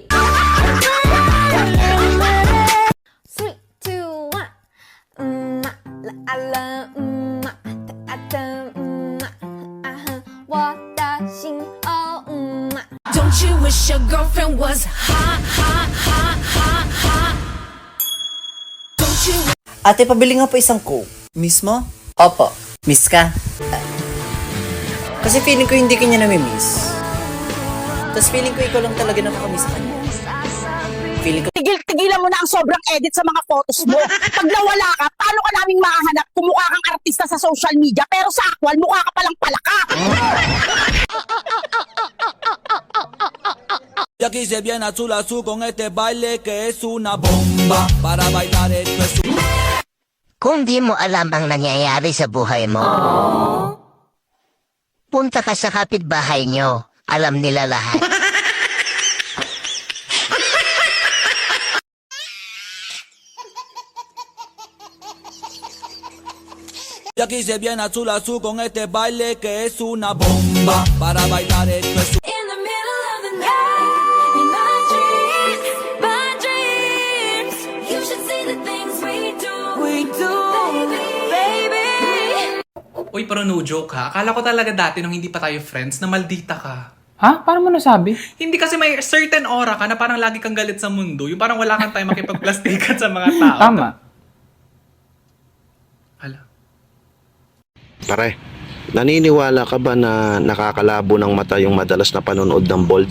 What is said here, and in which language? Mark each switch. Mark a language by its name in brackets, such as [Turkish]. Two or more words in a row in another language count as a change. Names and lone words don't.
[English] 3, 2, 1. Don't you wish your girlfriend was hot, hot, hot, hot, hot? Don't you [Filipino] Ate, pabili nga po isang Coke. Miss mo? Opo. Miss ka? Kasi feeling ko hindi kanya nami-miss. Tapos feeling ko ikaw lang talaga nakakamiss sa kanya. Feeling ko... Tigilan mo na ang sobrang edit sa mga photos mo. Pag nawala ka, paano ka naming makahanap kung mukha kang artista sa [English] social media [Filipino] pero sa actual, mukha ka palang palaka. [Spanish] Y aquí se viene azul azul con este baile que es una bomba. Para bailar esto es un... [Filipino] Kung di mo alam ang nangyayari sa buhay mo, punta ka sa kapitbahay nyo. Alam nila lahat. Y aquí se viene azul azul con este baile que es una bomba. Para bailar esto es un... [English] In the middle of the night, in my dreams, you should see the things we do, baby. [Filipino] Uy, pero [English] no joke [Filipino] ha. Akala ko talaga dati nung hindi pa tayo friends na maldita ka. Ha? Paano mo nasabi? Hindi kasi may [English] certain aura [Filipino] ka na parang lagi kang galit sa mundo. Yung parang wala kang time makipagplastikan sa mga tao. Tama. Hala. Pare, naniniwala ka ba na nakakalabo ng mata yung madalas na panonood ng bold?